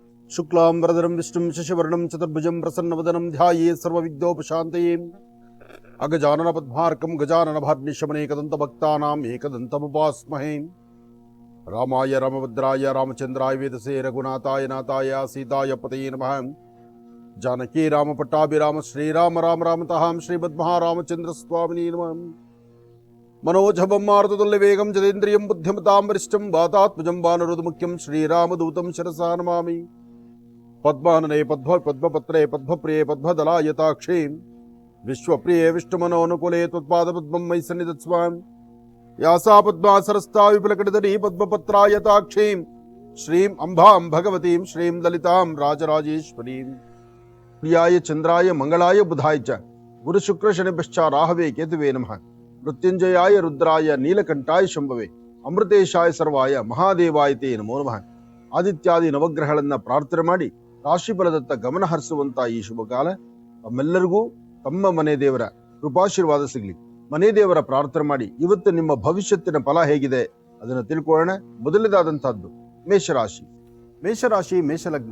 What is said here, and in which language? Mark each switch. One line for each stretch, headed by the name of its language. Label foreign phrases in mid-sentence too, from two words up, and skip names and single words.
Sanskrit: ಶುಕ್ಲಾಂಬರಧರಂ ವಿಷ್ಣುಂ ಶಶಿವರ್ಣಂ ಚತುರ್ಭುಜಂ ಪ್ರಸನ್ನವದನಂ ಧ್ಯಾಯೇ ಸರ್ವವಿಘ್ನೋಪಶಾಂತಯೇ ಅಗಜಾನನ ಪದ್ಮಾರ್ಕಂ ಗಜಾನನ ಭಾರ್ನಿಶಮನೇಕದಂತಭಕ್ತಾನಾಂ ಏಕದಂತಮುಪಾಸ್ಮಹೇ ರಾಮಾಯ ರಾಮಭದ್ರಾಯ ರಾಮಚಂದ್ರಾಯ ವೇದಸೇ ರಘುನಾಥಾಯ ನಾಥಾಯ ಸೀತಾಯ ಪತಯೇ ನಮಃ ಜಾನಕಿ ರಾಮ ಪಟ್ಟಾಭಿರಾಮ ಶ್ರೀರಾಮ ರಾಮ ರಾಮತಃ ಶ್ರೀಮದ್ಮಹಾರಾಮಚಂದ್ರ ಸ್ವಾಮಿನೇ ನಮಃ मनोजभं मारुततुल्यवेगं जतेन्द्रियं बुद्धिमतां वरिष्ठं वातात्मजं वानरोधमुख्यं श्रीरामदूतं शिरसा नमामि पद्मानने पद्मपत्रे पद्मप्रिये पद्मदलायताक्षे विश्वप्रिये विष्णुमनोनुकूले त्वत्पादपद्मं मयि सन्निधत्स्व या सा पद्मासरस्ता विपुलकटितटी पद्मपत्रायताक्षीं श्रीं अम्बां भगवतीं श्रीं ललितां राजराजेश्वरीं प्रियाय चन्द्राय मंगलाय बुधाय च गुरुशुक्रशनिभ्यश्च राहवे केतुवे नमः मृत्युंजयाय रुद्राय नीलकंठाय शंभवे अमृतेशाय सर्वाय ಮಹಾದೇವಾಯ ತೇ ನಮೋ ನಮಃ
Kannada: ಆದಿತ್ಯಾದಿ ನವಗ್ರಹಗಳನ್ನ ಪ್ರಾರ್ಥನೆ ಮಾಡಿ ರಾಶಿಫಲದತ್ತ ಗಮನ ಹರಿಸುವಂತ ಈ ಶುಭ ಕಾಲ ತಮ್ಮೆಲ್ಲರಿಗೂ ತಮ್ಮ ಮನೆ ದೇವರ ಕೃಪಾಶೀರ್ವಾದ ಸಿಗಲಿ. ಮನೆ ದೇವರ ಪ್ರಾರ್ಥನೆ ಮಾಡಿ ಇವತ್ತು ನಿಮ್ಮ ಭವಿಷ್ಯತ್ತಿನ ಫಲ ಹೇಗಿದೆ ಅದನ್ನು ತಿಳ್ಕೊಳ್ಳೋಣ. ಮೊದಲನೇದಾದಂತಹದ್ದು ಮೇಷರಾಶಿ. ಮೇಷರಾಶಿ ಮೇಷಲಗ್ನ.